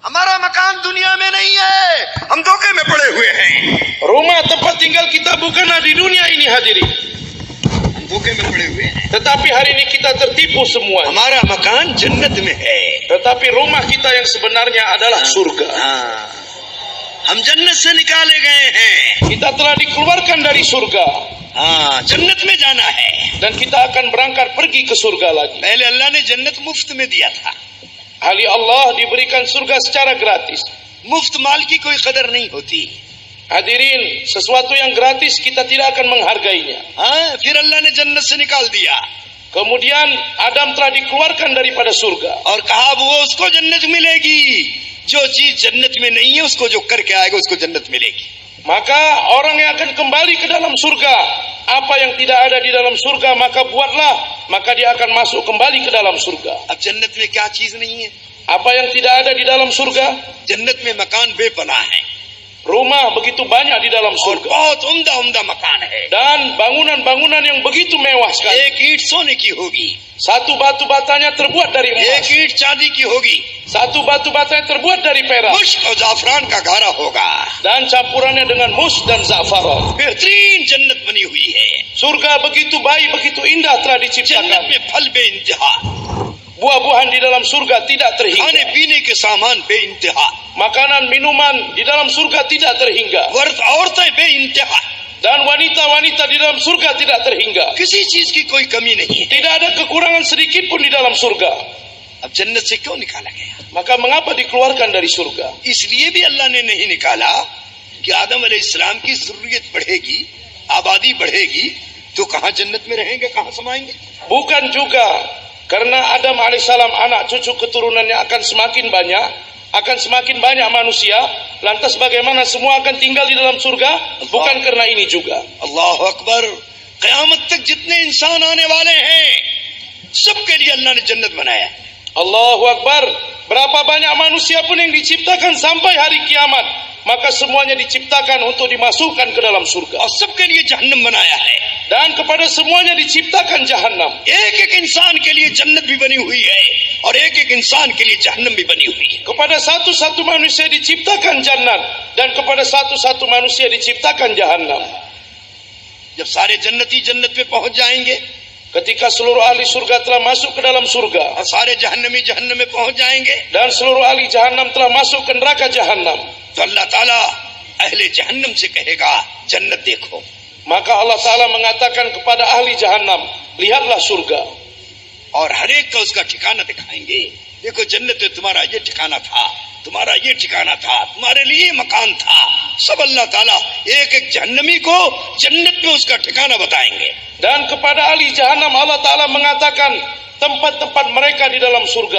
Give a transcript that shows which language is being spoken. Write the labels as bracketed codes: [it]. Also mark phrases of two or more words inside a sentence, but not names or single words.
[hi] हमारा मकान दुनिया में नहीं है, हम धोखे में पड़े हुए हैं. [id] Rumah tempat tinggal kita bukanlah di dunia ini hadirin, [hi] हम धोखे में पड़े हुए हैं. [id] tetapi hari ini kita tertipu semua. [hi] हमारा मकान जन्नत में है. [id] Tetapi rumah kita yang sebenarnya adalah surga. [hi] हम जन्नत से निकाले गए हैं. [id] Kita telah dikeluarkan dari surga [hi] जन्नत में जाना है. [id] dan kita akan berangkat pergi ke surga lagi. [hi] पहले अल्लाह ने जन्नत मुफ्त में दिया था. [id] Hali Allah diberikan surga secara gratis. [hi] मुफ्त माल की कोई कदर नहीं होती. [id] Hadirin, sesuatu yang gratis kita tidak akan menghargainya. [hi] फिर अल्लाह ने जन्नत से निकाल दिया [id] Kemudian Adam telah dikeluarkan daripada surga. [hi] और कहा वो उसको जन्नत मिलेगी जो चीज जन्नत में नहीं है, उसको जो करके आएगा उसको जन्नत मिलेगी. [id] Maka orang yang akan kembali ke dalam surga, apa yang tidak ada di dalam surga maka buatlah, maka dia akan masuk kembali ke dalam surga. [hi] अब जन्नत में क्या चीज नहीं है? [id] Apa yang tidak ada di dalam surga? [hi] जन्नत में मकान बेपनाह है [id] Rumah begitu banyak di dalam [hi] और [id] surga [hi] बहुत उम्दा उम्दा मकान है. [id] dan bangunan-bangunan yang begitu mewah sekali. [hi] एक ईंट सोने की होगी, [id] Satu batu batanya terbuat dari [hi] एक [id] emas, [hi] ईंट चांदी की होगी, [id] satu batu batanya terbuat dari perak [hi] मुश्क और जाफरान का गारा होगा. [id] dan campurannya dengan mus dan za'faran. [hi] बेहतरीन जन्नत बनी हुई है. [id] Surga begitu baik, begitu indah telah [hi] जन्नत [id] diciptakan. [hi] में फल बेइंतहा, [id] Buah-buahan di dalam surga tidak [hi] खाने [id] terhingga. [hi] पीने के सामान बेइंतहा, [id] Makanan, minuman di dalam surga tidak terhingga. [hi] औरतें बेइंतहा, [id] Dan wanita-wanita di dalam surga tidak terhingga. [hi] किसी चीज की कोई कमी नहीं है. [id] Tidak ada kekurangan sedikit pun di dalam surga. [hi] अब जन्नत से क्यों निकाला गया? [id] Maka mengapa dikeluarkan dari surga? [hi] इसलिए भी अल्लाह ने नहीं निकाला कि आदम अलैहिस्सलाम की ज़ुर्रियत बढ़ेगी, आबादी बढ़ेगी, तो कहाँ जन्नत में रहेंगे, कहाँ समाएंगे? [id] Bukan juga karena Adam alaihissalam anak cucu keturunannya akan semakin banyak manusia, lantas bagaimana semua akan tinggal di dalam surga? Bukan karena ini juga. [ar] الله أكبر. [hi] क़यामत तक जितने इंसान आने वाले हैं सबके लिए अल्लाह ने जन्नत बनाया. [ar] الله أكبر. [id] Berapa banyak manusia pun yang diciptakan sampai hari kiamat, maka semuanya diciptakan untuk dimasukkan ke dalam surga. [hi] और सबके लिए जहन्नम बनाया है. [id] Dan kepada semuanya diciptakan jahanam. [hi] एक एक इंसान के लिए जन्नत भी बनी हुई है और एक एक इंसान के लिए जहन्नम भी बनी हुई है. [id] Kepada satu-satu manusia diciptakan jannat dan kepada satu-satu manusia diciptakan jahanam. [hi] जब सारे जन्नती जन्नत पे पहुंच जाएंगे [id] Ketika seluruh ahli surga telah masuk ke dalam surga [hi] और सारे जहन्नमी जहन्नम में पहुंच जाएंगे [id] dan seluruh ahli jahanam telah masuk ke neraka jahanam, [hi] तो अल्लाह ताला अहले जहन्नम से कहेगा जन्नत देखो. [id] maka Allah Ta'ala mengatakan kepada ahli jahanam, lihatlah surga. [hi] और हर एक का उसका ठिकाना दिखाएंगे. देखो जन्नत में तुम्हारा ये ठिकाना था, तुम्हारा ये ठिकाना था, तुम्हारे लिए मकान था. सब अल्लाह ताला एक एक जहन्नमी को जन्नत में उसका ठिकाना बताएंगे. [id] Dan kepada ahli jahanam Allah Ta'ala mengatakan tempat-tempat mereka di dalam surga.